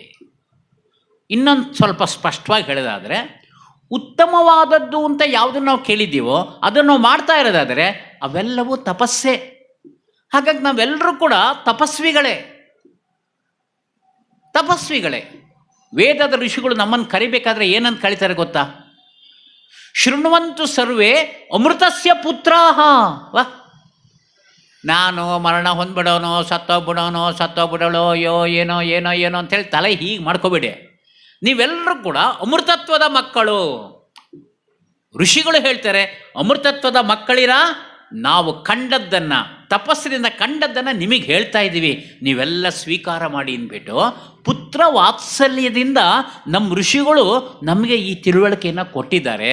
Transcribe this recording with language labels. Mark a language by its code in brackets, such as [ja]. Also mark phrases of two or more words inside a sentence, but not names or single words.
[kn] ಇನ್ನೊಂದು ಸ್ವಲ್ಪ ಸ್ಪಷ್ಟವಾಗಿ ಹೇಳೋದಾದರೆ, ಉತ್ತಮವಾದದ್ದು ಅಂತ ಯಾವುದನ್ನು ನಾವು ಕೇಳಿದ್ದೀವೋ ಅದನ್ನು ನಾವು ಮಾಡ್ತಾ ಇರೋದಾದರೆ ಅವೆಲ್ಲವೂ ತಪಸ್ಸೇ. ಹಾಗಾಗಿ ನಾವೆಲ್ಲರೂ ಕೂಡ ತಪಸ್ವಿಗಳೇ. ವೇದದ ಋಷಿಗಳು ನಮ್ಮನ್ನು ಕರಿಬೇಕಾದ್ರೆ ಏನಂತ ಕರೀತಾರೆ ಗೊತ್ತಾ? [sa] ಶೃಣ್ವಂತು ಸರ್ವೇ ಅಮೃತಸ್ಯ ಪುತ್ರಾಹ. ವಾ, [kn] ನಾನು ಮರಣ ಹೊಂದ್ಬಿಡೋನೋ, ಸತ್ತೋಗ್ಬಿಡೋಳೋ, ಏನೋ ಅಂತೇಳಿ ತಲೆ ಹೀಗೆ ಮಾಡ್ಕೋಬೇಡಿ. ನೀವೆಲ್ಲರೂ ಕೂಡ ಅಮೃತತ್ವದ ಮಕ್ಕಳು. ಋಷಿಗಳು ಹೇಳ್ತಾರೆ, ಅಮೃತತ್ವದ ಮಕ್ಕಳಿರ. ನಾವು ಕಂಡದ್ದನ್ನು, ತಪಸ್ಸಿನಿಂದ ಕಂಡದ್ದನ್ನು ನಿಮಗೆ ಹೇಳ್ತಾ ಇದ್ದೀವಿ, ನೀವೆಲ್ಲ ಸ್ವೀಕಾರ ಮಾಡಿ ಅಂದ್ಬಿಟ್ಟು ಪುತ್ರ ವಾತ್ಸಲ್ಯದಿಂದ ನಮ್ಮ ಋಷಿಗಳು ನಮಗೆ ಈ ತಿಳುವಳಿಕೆಯನ್ನು ಕೊಟ್ಟಿದ್ದಾರೆ.